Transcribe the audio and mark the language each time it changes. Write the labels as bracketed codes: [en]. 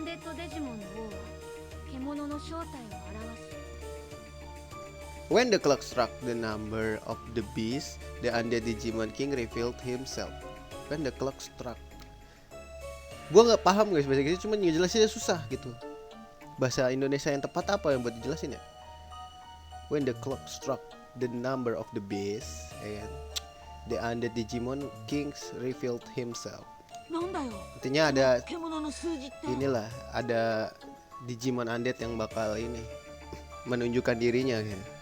[ja] ンデッドデジモンの王は獣の正体を表す。 [en] When the clock struck the number of the beast, the undead Digimon King revealed himself. When the clock struck. [id] Gua nggak paham guys bahasa Inggris, cuma ngejelasinnya susah gitu. Bahasa Indonesia yang tepat apa yang buat dijelasin ya? [en] When the clock struck the number of the beast, and the undead Digimon Kings revealed himself. [ja] なんだよ [id] Intinya ada [ja] 獣の数字って [id] inilah, ada Digimon undead yang bakal ini menunjukkan dirinya gitu.